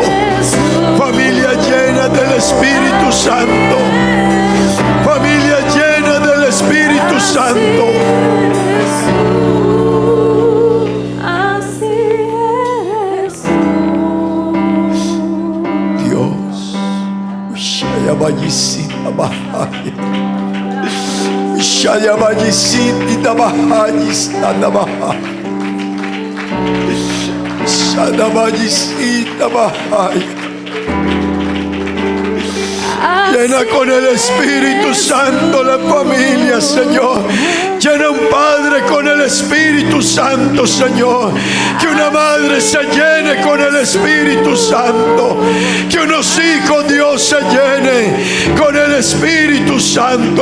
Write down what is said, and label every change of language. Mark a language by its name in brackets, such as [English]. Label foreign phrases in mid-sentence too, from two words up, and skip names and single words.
[Spanish] Familia llena del Espíritu Santo. Familia llena del Espíritu Santo. Dios. Ushaya Vallisita Bahaya. Ushaya Vallisita Bahaya. Sana Bahaya. Sana Vallisita Bahaya. Llena con el Espíritu Santo la familia, Señor. Llena un padre con el Espíritu Santo, Señor. Que una madre se llene con el Espíritu Santo. Que unos hijos, Dios, se llene con el Espíritu Santo.